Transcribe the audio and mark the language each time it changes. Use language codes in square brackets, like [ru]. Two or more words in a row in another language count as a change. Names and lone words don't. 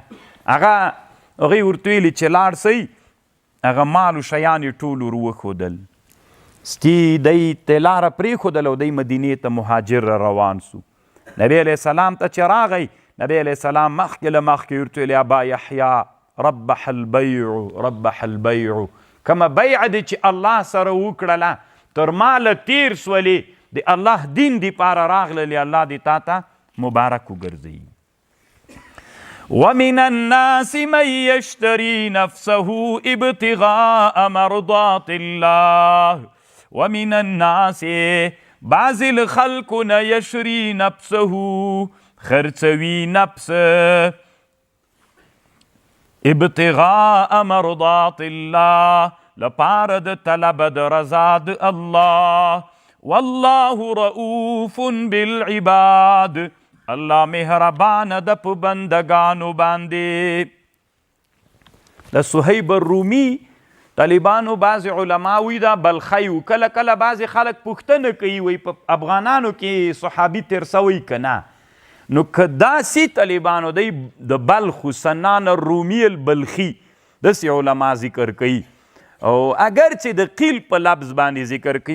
[ps] هغوی ورته ویلې چې لاړ سئ. هغه مال و شیان یې ټول ور وښودل. ستی دی ته لاره پرېښودل او دی مدینې ته مهاجر را روان سو. نبی [ar] علیه السلام [ps] ته چې راغی، نبی [ar] علیه السلام [ps] مخکې له مخکې ورته ویل [ar] ابا یحیا ربح البیع ربح البیع، [ps] کومه بیع دی چې الله سره وکړله تر ماله تیر سولې، د الله دین دپاره راغللې، الله دې تا ته مبارک وګرځوي. [ar] ومن الناس من يشتري نفسه ابتغاء مرضات الله ومن الناس بعض الخلق يشري نفسه [ps] خرڅوي نفس [ar] ابتغاء مرضات الله [ps] لپاره د طلب د رضا د الله [ar] والله رؤوف بالعباد، [ps] الله مهربان د په بندگانو باندې. د صهیب الرومي طالبانو بعض علماوی دا بلخی و، کله کله بعض خلک پوښتنه کوي وی په افغانانو کې صحابي تیر سوی که نه، نو که داسې طالبانو دی د بلخ و سنان الرومي البلخي داسې علما ذکر کوي، او اگر چې د قیل په لفظ باندې ذکر کوي.